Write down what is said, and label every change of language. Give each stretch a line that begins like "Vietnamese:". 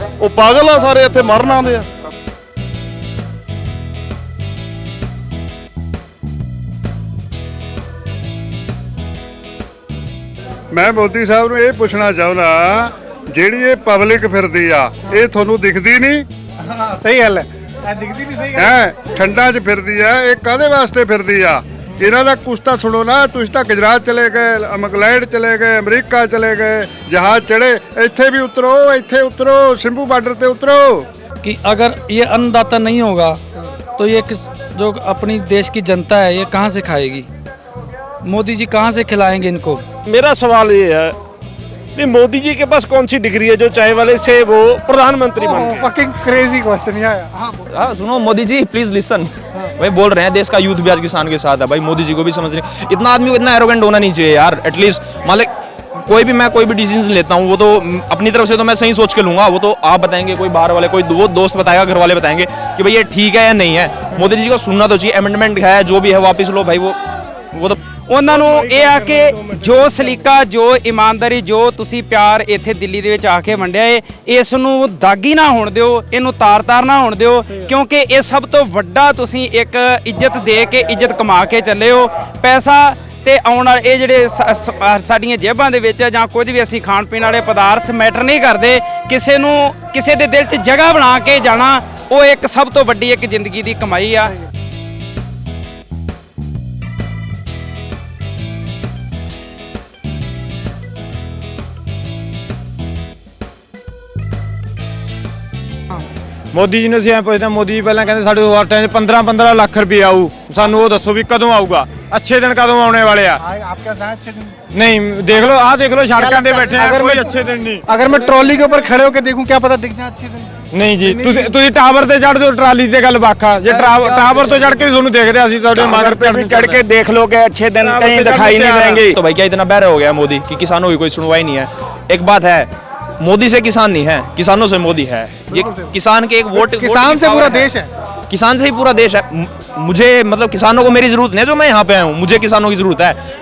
Punjabi: ਉਹ ਪਾਗਲ ਆ ਸਾਰੇ, ਇੱਥੇ ਮਰਨ ਆਉਂਦੇ ਆ। ਮੈਂ ਮੋਦੀ ਸਾਹਿਬ ਨੂੰ ਇਹ ਪੁੱਛਣਾ ਚਾਹੁੰਦਾ, ਜਿਹੜੀ ਇਹ ਪਬਲਿਕ ਫਿਰਦੀ ਆ, ਇਹ ਤੁਹਾਨੂੰ ਦਿਖਦੀ ਨਹੀਂ?
Hindi: हाँ, सही हल है, दिखती भी सही है।
Punjabi: ਹੈ ਠੰਡਾਂ 'ਚ ਫਿਰਦੀ ਆ, ਇਹ ਕਾਹਦੇ ਵਾਸਤੇ ਫਿਰਦੀ ਆ? ਇਹਨਾਂ ਦਾ ਕੁਛ ਤਾਂ ਸੁਣੋ ਨਾ। ਤੁਸੀਂ ਤਾਂ ਗੁਜਰਾਤ ਚਲੇ ਗਏ, ਇੰਗਲੈਂਡ ਚਲੇ ਗਏ, ਅਮਰੀਕਾ ਚਲੇ ਗਏ,
Hindi: जहाज चढ़े,
Punjabi: ਇੱਥੇ ਵੀ ਉਤਰੋ, ਇੱਥੇ ਉਤਰੋ, ਸਿੰਭੂ ਬਾਰਡਰ ਤੇ ਉਤਰੋ।
Hindi: कि अगर ये अन्नदाता नहीं होगा तो ये जो अपनी देश की जनता है ये कहाँ से खाएगी? मोदी जी कहाँ से खिलाएंगे इनको? मेरा सवाल ये है कि मोदी जी के पास कौन सी डिग्री है जो चाय वाले से वो प्रधानमंत्री बन गए?
English: Fucking crazy question यार।
Hindi: हाँ सुनो मोदी जी
English: please listen,
Hindi: भाई बोल रहे हैं देश का यूथ भी आज किसान के साथ है, भाई मोदी जी को भी समझ नहीं। इतना आदमी को इतना एरोगेंट होना नहीं चाहिए यार। एटलीस्ट मतलब मैं कोई भी डिसीजन लेता हूँ वो तो अपनी तरफ से तो मैं सही सोच के लूंगा, वो तो आप बताएंगे, कोई बाहर वाले, कोई वो दोस्त बताएगा, घर वाले बताएंगे कि भाई ये ठीक है या नहीं है। मोदी जी को सुनना तो चाहिए। अमेंडमेंट है जो भी है वापस लो भाई, वो तो
Punjabi: ਉਹਨਾਂ ਨੂੰ ਇਹ ਆ ਕਿ ਜੋ ਸਲੀਕਾ, ਜੋ ਇਮਾਨਦਾਰੀ, ਜੋ ਤੁਸੀਂ ਪਿਆਰ ਇੱਥੇ ਦਿੱਲੀ ਦੇ ਵਿੱਚ ਆ ਕੇ ਵੰਡਿਆ ਏ, ਇਸ ਨੂੰ ਦਾਗੀ ਨਾ ਹੋਣ ਦਿਓ, ਇਹਨੂੰ ਤਾਰ ਨਾ ਹੋਣ ਦਿਓ, ਕਿਉਂਕਿ ਇਹ ਸਭ ਤੋਂ ਵੱਡਾ ਤੁਸੀਂ ਇੱਕ ਇੱਜ਼ਤ ਦੇ ਕੇ, ਇੱਜ਼ਤ ਕਮਾ ਕੇ ਚੱਲੇ ਹੋ। ਪੈਸਾ ਤੇ ਆਉਣ ਵਾਲੇ ਇਹ ਜਿਹੜੇ ਸਾਡੀਆਂ ਜੇਬਾਂ ਦੇ ਵਿੱਚ ਜਾਂ ਕੁਝ ਵੀ ਅਸੀਂ ਖਾਣ ਪੀਣ ਵਾਲੇ ਪਦਾਰਥ ਮੈਟਰ ਨਹੀਂ ਕਰਦੇ। ਕਿਸੇ ਦੇ ਦਿਲ 'ਚ ਜਗ੍ਹਾ ਬਣਾ ਕੇ ਜਾਣਾ, ਉਹ ਇੱਕ ਸਭ ਤੋਂ ਵੱਡੀ ਇੱਕ ਜ਼ਿੰਦਗੀ ਦੀ ਕਮਾਈ ਆ। ਮੋਦੀ ਜੀ ਨੂੰ ਅਸੀਂ ਐਂ ਪੁੱਛਦੇ, ਮੋਦੀ ਜੀ ਪਹਿਲਾਂ ਕਹਿੰਦੇ ਸਾਡੇ ਵਾਰ ਟਾਈਮ 15 ਲੱਖ ਰੁਪਏ ਆਊ, ਸਾਨੂੰ ਉਹ ਦੱਸੋ ਵੀ ਕਦੋਂ ਆਊਗਾ, ਅੱਛੇ ਦਿਨ ਕਦੋਂ ਆਉਣੇ ਵਾਲੇ ਆ।
Hindi: आपके साथ अच्छे दिन
Punjabi: ਨਹੀਂ ਦੇਖ ਲਓ, ਆਹ ਦੇਖ ਲਓ, ਸੜਕਾਂ ਤੇ ਬੈਠੇ ਆ, ਕੋਈ ਅੱਛੇ ਦਿਨ ਨਹੀਂ।
Hindi: अगर मैं ट्रॉली के ऊपर खड़े होकर देखूं क्या पता दिख जाए अच्छे दिन।
Punjabi: ਨਹੀਂ ਜੀ, ਤੁਸੀਂ ਟਾਵਰ ਤੇ ਚੜ੍ਹ ਜਾਓ, ਟਰਾਲੀ ਤੇ ਗੱਲ ਵੱਖ ਆ। ਜੇ ਟਾਵਰ ਤੋਂ ਚੜ੍ਹ ਕੇ ਤੁਹਾਨੂੰ ਦੇਖਦੇ ਅਸੀਂ ਤੁਹਾਡੇ ਮਗਰ
Hindi: चढ़ के देख लो कि अच्छे दिन कहीं दिखाई नहीं देंगे। तो भाई क्या इतना बहरा हो गया मोदी कि किसानों की कोई सुनवाई नहीं है। एक बात है, मोदी से किसान नहीं है, किसानों से मोदी है। ये किसान के एक वोट, किसान से पूरा देश है, किसान से ही पूरा देश है। मुझे मतलब किसानों को मेरी जरूरत नहीं है, जो मैं यहाँ पे आया हूँ, मुझे किसानों की जरूरत है।